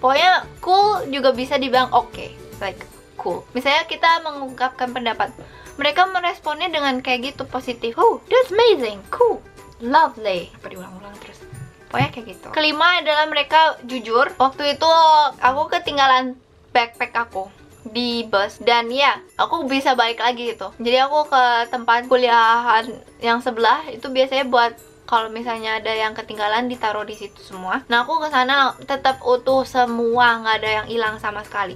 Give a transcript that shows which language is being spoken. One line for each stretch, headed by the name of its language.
Indonesian: Pokoknya cool juga bisa dibilang okay,
English: like cool.
Indonesian: Misalnya kita mengungkapkan pendapat, mereka meresponnya dengan kayak gitu, positif.
English: Oh, that's amazing, cool, lovely.
Indonesian: Apa diulang-ulang terus? Pokoknya kayak gitu. Kelima adalah mereka jujur. Waktu itu aku ketinggalan backpack aku di bus, dan ya aku bisa balik lagi gitu. Jadi aku ke tempat kuliahan yang sebelah itu biasanya buat kalau misalnya ada yang ketinggalan ditaruh di situ semua. Nah aku kesana tetap utuh semua, nggak ada yang hilang sama sekali.